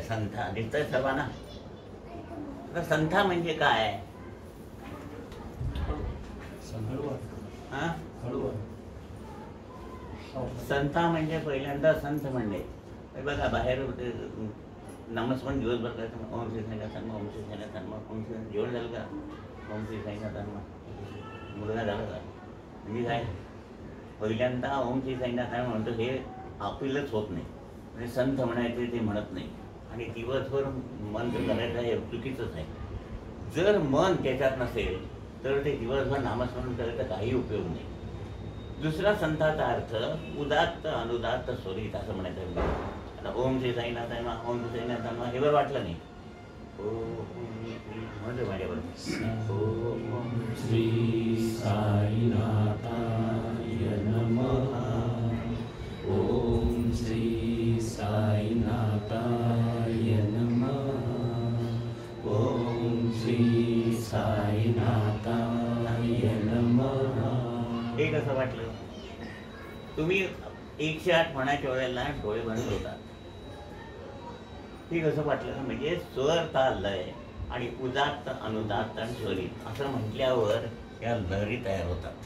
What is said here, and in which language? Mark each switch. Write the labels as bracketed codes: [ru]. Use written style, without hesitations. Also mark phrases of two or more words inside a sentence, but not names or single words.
[mr] संथा दिसतंय सर्वांना. आता संथा म्हणजे काय? संथा म्हणजे पहिल्यांदा संत म्हणले. बघा बाहेर नमस्कार दिवसभर करायचं, ओम श्री साईनाथ हनुमा, ओम श्री साईनाथ हनुमा, ओम श्री जेवण झालं का, ओम श्री साईनाथ हनुमा, मुलगा झाला का, म्हणजे काय पहिल्यांदा ओम श्री साईनाथ हनुमा म्हणतो हे आपलंच होत नाही. म्हणजे संत म्हणायचे ते म्हणत नाही. आणि दिवसभर मंत्र करायचं हे चुकीचंच आहे. जर मन त्याच्यात नसेल तर ते दिवसभर नामस्मरण करायचा काही उपयोग नाही. दुसरा संताचा अर्थ उदात्त अनुदात्त स्वरित असं म्हणायचं. आता ओम श्री साईनाथ हनुमा, ओम श्री साईनाथ हनुमा हे बरं वाटलं नाही. म्हणतो माझ्याबरोबर [sa] ओम श्री साईनाथाय नमः. ओम श्री साईनाथाय नमः. ओम श्री साईनाथाय नमः. [mr] हे कसं वाटलं? तुम्ही 108 म्हणायच्या वेळेला डोळे बंद होतात. हे कसं वाटलं? म्हणजे स्वर ताल लय आणि उदात्त अनुदात्त आणि स्वरित असं म्हटल्यावर या लहरी तयार होतात.